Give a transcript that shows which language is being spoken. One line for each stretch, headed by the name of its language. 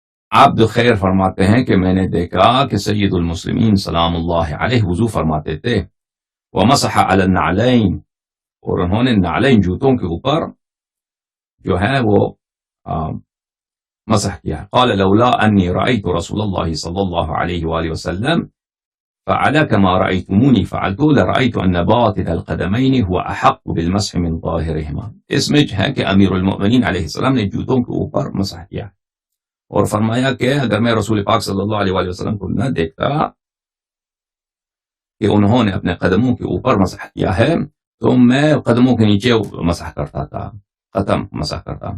Urdu: عبد خیر فرماتے ہیں کہ میں نے دیکھا کہ سید المسلمین سلام اللہ علیہ وضو فرماتے تھے،
Arabic: ومسح علی النعلین،
Urdu: اور انہوں نے نعلین جوتوں کے اوپر جو ہے وہ مسح کیا.
Arabic: قال لولا انی رأیت رسول اللہ صلی اللہ علیہ وآلہ وسلم فعل كما رأيتموني فعلت لرأيت أن باطن القدمين هو أحق بالمسح من ظاهرهما.
Urdu: اس میں ہے کہ امیر المؤمنین علیہ السلام نے جوتوں کے اوپر مسح کیا اور فرمایا کہ اگر میں رسول پاک صلی اللہ علیہ وآلہ وسلم کو نہ دیکھتا کہ انہوں نے اپنے قدموں کے اوپر مسح کیا ہے تو میں قدموں کے نیچے مسح کرتا تھا، قدم مسح کرتا.